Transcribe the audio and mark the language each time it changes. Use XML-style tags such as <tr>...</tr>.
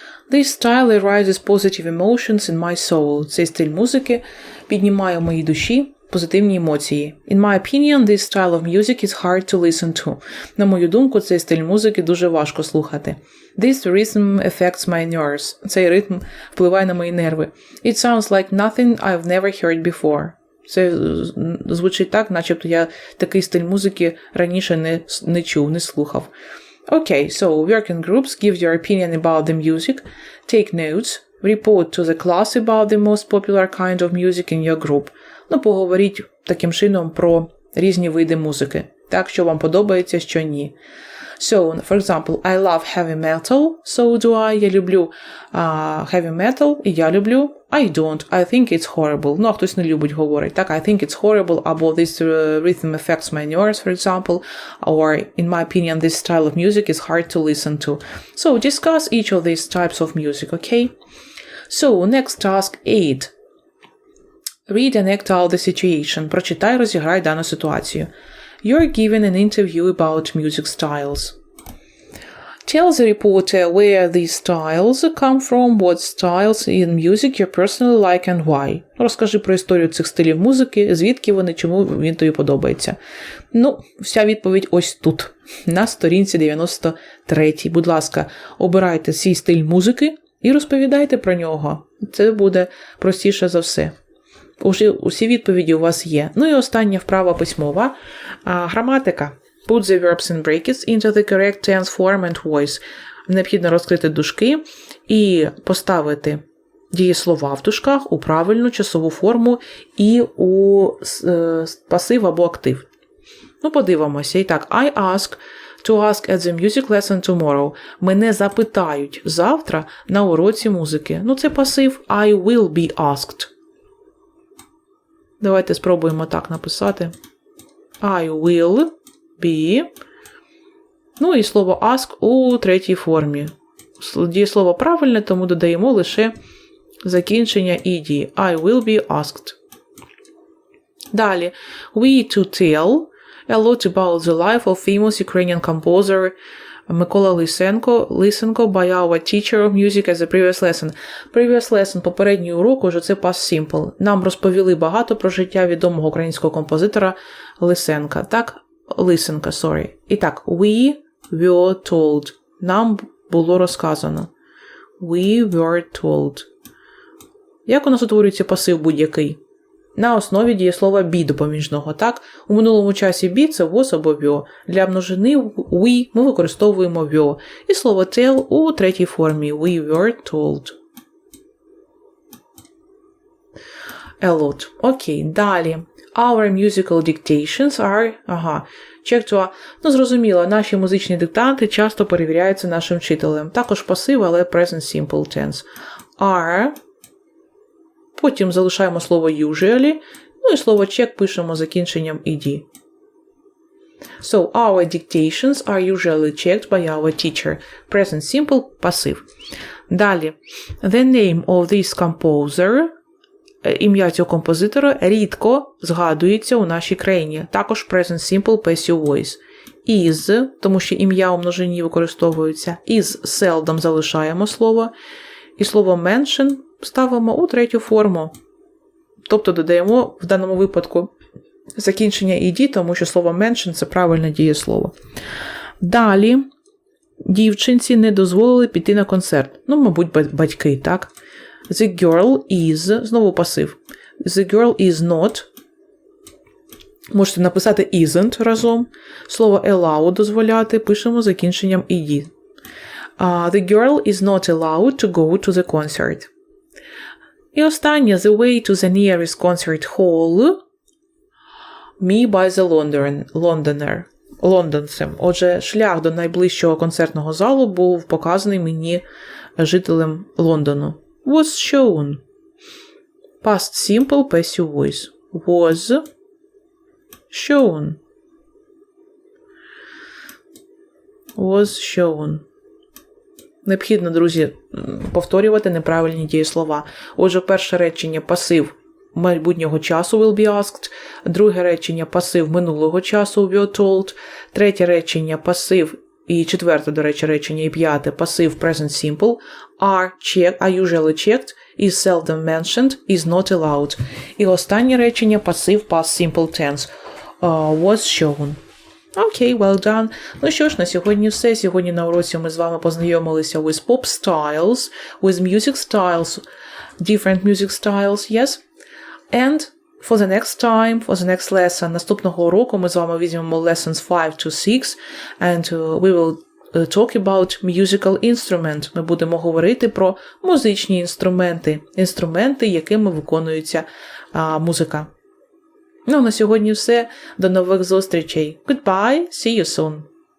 <en>This style arises positive emotions in my soul.</en> <uk>Цей стиль музики піднімає в моїй душі позитивні емоції.</uk> <en>In my opinion, this style of music is hard to listen to.</en> <uk>На мою думку, цей стиль музики дуже важко слухати.</uk> <en>This rhythm affects my nerves.</en> <uk>Цей ритм впливає на мої нерви.</uk> <en>It sounds like nothing I've never heard before.</en> <uk>Це звучить так, начебто я такий стиль музики раніше не чув, не слухав.</uk> <en>Okay, so working groups give your opinion about the music, take notes, report to the class about the most popular kind of music in your group.</en> <uk>Поговоріть таким чином про різні види музики. Так, що вам подобається, що ні.</uk> <en>So, for example, I love heavy metal, so do I.</en> <uk>Я люблю heavy metal, і я люблю.</uk> <en>I don't. I think it's horrible.</en> <uk>А хтось не любить говорить. Так,</uk> <en>I think it's horrible,</en> <uk>або</uk> <en>this rhythm affects my nerves, for example. Or, in my opinion, this style of music is hard to listen to. So, discuss each of these types of music, okay? So, next task 8. Read and act out the situation.</en> <uk>Прочитай, розіграй дану ситуацію.</uk> <en>You're given an interview about music styles. Tell the reporter where these styles come from, what styles in music you personally like and why.</en> <uk>Розкажи про історію цих стилів музики, звідки вони, чому він тобі подобається. Вся відповідь ось тут, на сторінці 93. Будь ласка, обирайте свій стиль музики і розповідайте про нього. Це буде простіше за все. Усі відповіді у вас є. І остання вправа письмова. Граматика.</uk> <en>Put the verbs in brackets into the correct tense form and voice.</en> <uk>Необхідно розкрити дужки і поставити дієслова в дужках у правильну часову форму і у пасив або актив. Подивимося. І так,</uk> <en>I ask to ask at the music lesson tomorrow.</en> <uk>Мене запитають завтра на уроці музики. Це пасив</uk> <en>I will be asked.</en> <uk>Давайте спробуємо так написати.</uk> <en>I will be.</en> <uk>І слово ask у третій формі. Дієслово правильне, тому додаємо лише закінчення ed.</uk> <en>I will be asked.</en> <uk>Далі.</uk> <en>We to tell a lot about the life of famous Ukrainian composer Микола Лисенко by our teacher of music as a previous lesson. Previous lesson,</en> <uk>попередній урок, уже це past simple. Нам розповіли багато про життя відомого українського композитора Лисенка. Так, Лисенка, sorry. І так,</uk> <en>we were told.</en> <uk>Нам було розказано.</uk> <en>We were told.</en> <uk>Як у нас утворюється пасив будь-який? На основі дієслова be допоміжного, так? У минулому часі be – це was або were. Для множини we ми використовуємо were. І слово tell у третій формі.</uk> <en>We were told. A lot.</en> <uk>Окей, далі.</uk> <en>Our musical dictations are... Check to...</en> <uk>зрозуміло, наші музичні диктанти часто перевіряються нашим вчителем. Також пасив, але present simple tense.</uk> <en>Are...</en> <uk>Потім залишаємо слово usually, і слово check пишемо закінченням ed.</uk> <en>So, our dictations are usually checked by our teacher.</en> <uk>Present simple, пасив. Далі.</uk> <en>The name of this composer,</en> <uk>ім'я цього композитора, рідко згадується у нашій країні. Також present simple, passive voice. Is, тому що ім'я у множині використовується.</uk> <en>Is seldom</en> <uk>залишаємо слово. І слово mention ставимо у третю форму. Тобто додаємо в даному випадку закінчення ed, тому що слово mention – це правильне дієслово. Далі дівчинці не дозволили піти на концерт. Мабуть, батьки, так?</uk> <en>The girl is,</en> <uk>знову пасив.</uk> <en>The girl is not.</en> <uk>Можете написати isn't разом. Слово allow дозволяти, пишемо закінченням ed.</uk> <en>The girl is not allowed to go to the concert.</en> <uk>І останнє.</uk> <en>The way to the nearest concert hall me by the Londoner.</en> <uk>Отже, шлях до найближчого концертного залу був показаний мені жителем Лондону.</uk> <en>Was shown. Past simple, passive voice. Was shown. Was shown.</en> <uk>Необхідно, друзі, повторювати неправильні дієслова. Отже, перше речення – пасив майбутнього часу will be asked. Друге речення – пасив минулого часу were told. Третє речення – пасив, і четверте, до речі, речення, і п'яте – пасив present simple are usually checked.</uk> <en>is seldom mentioned, is not allowed.</en> <uk>І останнє речення</uk> <en>passive past simple tense was shown. Окей, well done.</en> <uk>Ну що ж, на сьогодні все. Сьогодні на уроці ми з вами познайомилися</uk> <en>with pop styles, with music styles, different music styles, yes? And for the next time, for the next lesson,</en> <uk>наступного уроку ми з вами візьмемо</uk> <en>lessons 5 to 6, and we will talk about musical instrument.</en> <uk>Ми будемо говорити про музичні інструменти, інструменти, якими виконується музика. Ну, на сьогодні все. До нових зустрічей.</uk> <en>Goodbye, see you soon.</en>